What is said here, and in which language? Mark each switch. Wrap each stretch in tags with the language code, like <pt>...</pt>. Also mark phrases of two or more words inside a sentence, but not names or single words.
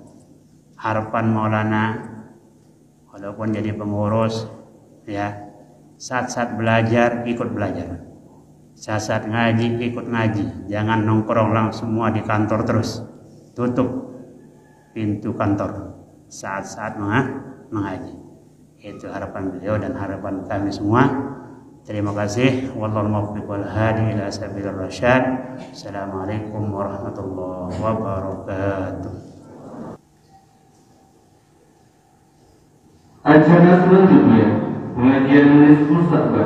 <id>Harapan Maulana, walaupun jadi pengurus ya, saat-saat belajar ikut belajar, saat-saat ngaji ikut ngaji, jangan nongkrong langsung semua di kantor terus. Tutup pintu kantor saat-saat mengaji. Itu harapan beliau dan harapan kami semua. Terima kasih.</id> <ar>والله الموفق والهادي إلى سبيل الرشاد. السلام عليكم ورحمة الله وبركاته.</ar> <id>Acara selanjutnya pengajian menulis mustakbal.</id>